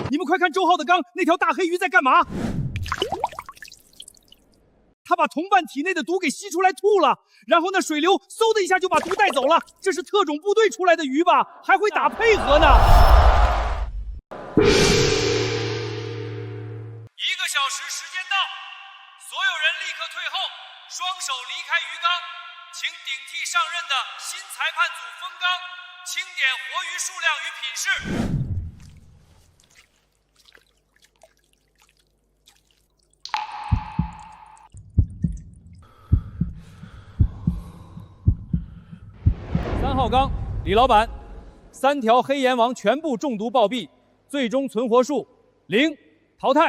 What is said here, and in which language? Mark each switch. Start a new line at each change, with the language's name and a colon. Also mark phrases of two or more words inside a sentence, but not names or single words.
Chinese: 你們快看周浩的缸，那條大黑魚在幹嘛？他把同伴體內的毒給吸出來吐了，然後那水流嗖的一下就把毒帶走了。這是特種部隊出來的魚吧？還會打配合呢。1個小時時間到，所有人立刻退後，雙手離開魚缸，請頂替上任的新裁判組封缸，清點活魚數量與品質。3號缸，李老闆，3條黑鹽王全部中毒暴斃，最終存活數0，淘汰。